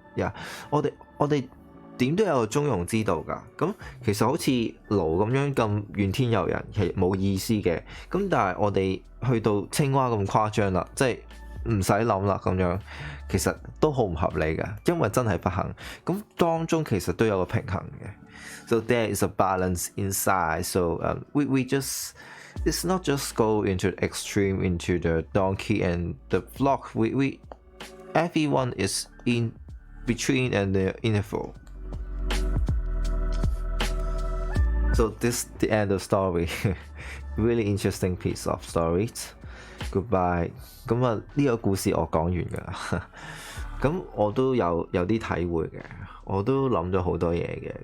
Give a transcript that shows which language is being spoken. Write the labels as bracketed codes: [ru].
[yue] Yeah, 我哋點都有個中庸之道㗎。咁其實好似驢咁樣咁怨天尤人，其實冇意思嘅。咁但係我哋去到青蛙咁誇張啦，即係唔使諗啦咁樣，其實都好唔合理㗎，因為真係不幸。咁當中其實都有個平衡嘅。 [en] So there is a balance inside. So we just it's not just go into the extreme into the donkey and the flock. We everyone is in between and the interval. So this the end of story. Really interesting piece of stories. Goodbye。 [yue] 咁啊，呢個故事我講完㗎啦。咁我都有啲體會嘅，我都諗咗好多嘢嘅。